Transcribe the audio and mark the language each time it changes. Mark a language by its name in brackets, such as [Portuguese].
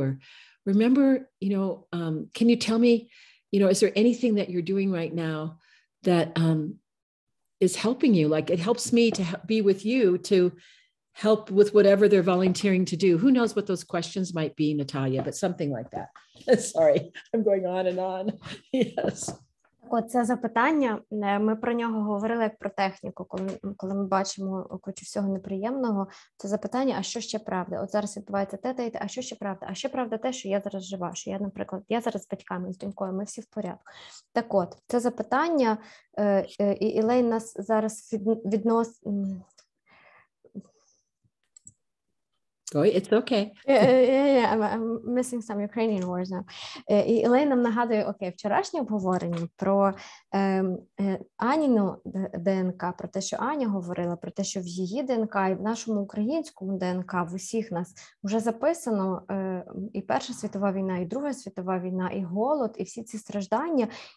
[English] Or remember, can you tell me, is there anything that you're doing right now that is helping you? Like, it helps me to be with you to help with whatever they're volunteering to do. Who knows what those questions might be, Natalia, but something like that. Sorry, I'm going on and on. Yes. [Ukrainian] Це запитання, ми про нього говорили як про техніку, коли ми бачимо кучу всього неприємного, це запитання, а що ще правда? От зараз відбувається те, а що ще правда? А ще правда те, що я зараз жива, що я, наприклад, зараз з батьками, з донькою, ми всі в порядку. Так от, це запитання, і Ілейн нас зараз відносить... [English] It's okay. I'm missing some Ukrainian words now. [Ukrainian] І Елейн нам нагадує, вчорашнє обговорення про Аніну ДНК, про те, що Аня говорила, про те, що в її ДНК і в нашому українському ДНК, в усіх нас вже записано і Перша світова війна, і Друга світова війна, і голод, і всі ці страждання.